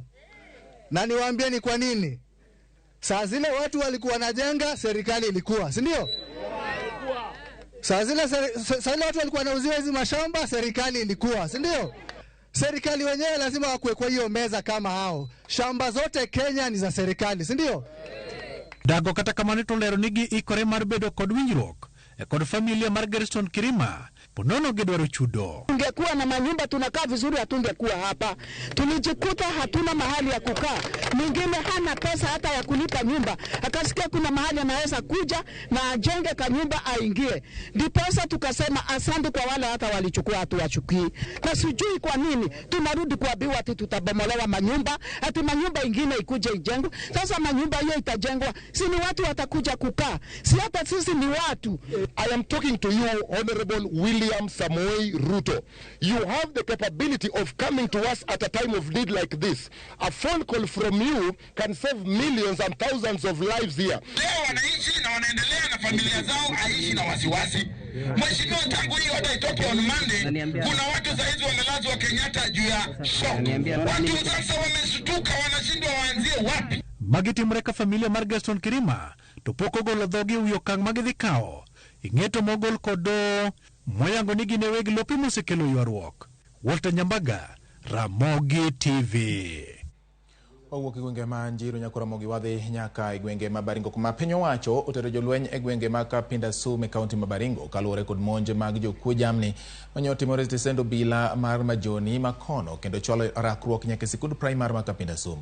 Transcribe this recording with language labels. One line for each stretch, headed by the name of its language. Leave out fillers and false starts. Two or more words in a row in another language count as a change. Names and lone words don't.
Swahili: Na niwaambie ni kwa nini? Saa zile watu walikuwa wanajenga, serikali ilikuwa, si ndio? Saa zile watu walikuwa wanauziwa hizi mashamba, serikali ilikuwa, si ndio? Serikali wenyewe lazima wakuwe kwa hiyo meza kama hao. Shamba zote Kenya ni za serikali, si ndio?
Luo (Kenya and Tanzania): Dago kata kamano to lero nigi ikore mar bedo kod winjruok kod familia mar Gerson Kirima ponono gidwaro chudo.
Swahili: Tungekuwa na manyumba tunakaa vizuri, hatungekuwa hapa. Tulijikuta hatuna mahali ya kukaa. Mwingine hana pesa hata ya kulipa nyumba, akasikia kuna mahali anaweza kuja na ajenge kanyumba aingie. Ndiposa tukasema asante kwa wale hata walichukua, hatuwachukii. Na sijui kwa nini tunarudi kuambiwa ati tutabomolewa manyumba, ati manyumba ingine ikuje ijengwe. Sasa manyumba hiyo itajengwa, si ni watu watakuja kukaa, si hata sisi ni watu.
English: I am talking to you, Honorable William Samoei Ruto. You have the capability of coming to us at a time of need like this. A phone call from you can save millions and thousands of lives here.
Swahili: Leo wanaishi na wanaendelea na familia zao, aishi na wasiwasi. Mheshimiwa, tangu hii oda itoke
English: on Monday,
Swahili: kuna watu saizi wamelazwa Kenyatta juu ya shock. Watu sasa wameshtuka, wanashindwa waanzie wapi.
Luo (Kenya and Tanzania): Magitimreka familia mar Gerson Kirima to poko golo dhogi uyokang magidhikao. Ing'eto mogol kodo moyango nigi ne weg lopi mosekelo ywaruok. Walter Nyambaga, Ramogi TV. Owuok e gwenge ma Njiru nyaka Ramogi wadhi nyaka e gwenge ma Baringo kuma piny owacho otero jolweny e gwenge ma Kapinda Sum e kaunti ma Baringo kaluwore kod monje mag jokuo jamni mane otimore e stesend obila mar Majoni Makono kendo chwalo rakruok nyaka e sikund primar ma Kapinda Sum.